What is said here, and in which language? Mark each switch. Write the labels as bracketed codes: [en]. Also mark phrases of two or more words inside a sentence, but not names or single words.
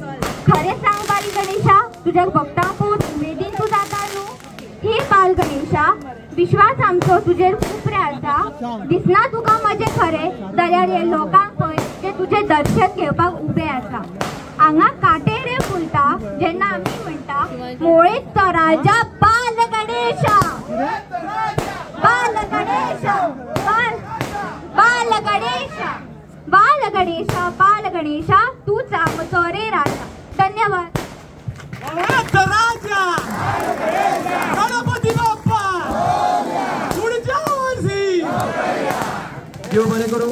[kok] खरें सांग बाल गणेशा तुझ्या भक्तांक पळोवन उमेदीन तू जाता न्हू। हे बाल गणेशा विश्वास आमचो तुजेर खूब रे आसा। दिसना तुका म्हजें खरें जाल्यार हे लोकांक पळय जे तुजें दर्शन घेवपाक उबे आसा। हांगा काटे रे फुलता जेन्ना आमी म्हणटा मोळेचो राजा बाल गणेशा बाल गणेशा बाल गणेशा बाल गणेशा बाल गणेशा तूच आमचो रे राजा। धन्यवाद। [mr] राजा गणपती बाप्पा पुढच्या वर्षी देव बरे करू।